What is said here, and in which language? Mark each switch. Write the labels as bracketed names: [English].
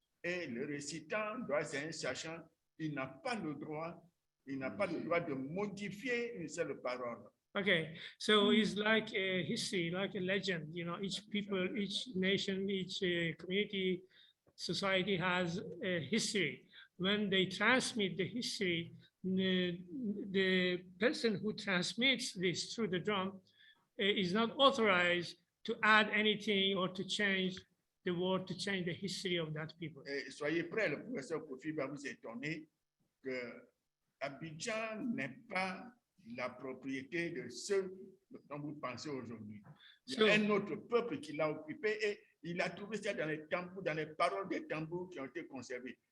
[French] Et le récitant doit être un sachant, il n'a pas le droit de modifier une seule parole. [English] Okay, so it's like a history, like a legend. You know, each people, each nation, each community, society has a history. When they transmit the history, the person who transmits this through the drum is not authorized to add anything or to change the word, to change the history of that people. [French] Et soyez prêts, le professeur Koffi va vous étonner que Abidjan n'est pas la propriété de ceux dont vous pensez aujourd'hui. Il y a un autre peuple qui l'a occupé et il a trouvé ça dans les tambours, dans les paroles des tambours qui ont été conservées.